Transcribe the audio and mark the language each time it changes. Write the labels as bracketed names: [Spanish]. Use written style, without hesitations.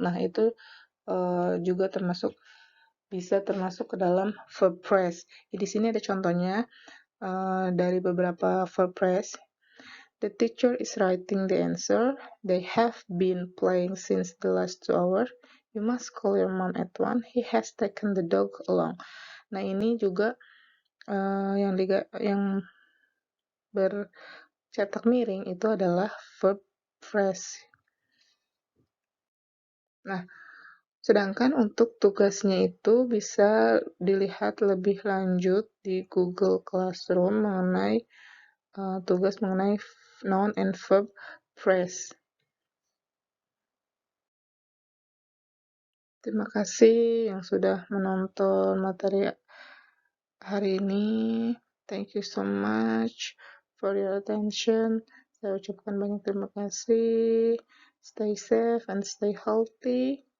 [Indonesian] Nah, itu juga bisa termasuk ke dalam verb phrase. Di sini ada contohnya dari beberapa verb phrase. [English] The teacher is writing the answer. They have been playing since the last 2 hours. You must call your mom at 1. He has taken the dog along. [Indonesian] Nah, ini juga yang bercetak miring itu adalah verb phrase. Nah, sedangkan untuk tugasnya itu bisa dilihat lebih lanjut di Google Classroom mengenai tugas mengenai [English] noun and verb phrase. [Indonesian] Terima kasih yang sudah menonton materi hari ini. [English] Thank you so much for your attention. [Indonesian] Saya ucapkan banyak terima kasih. [English] Stay safe and stay healthy.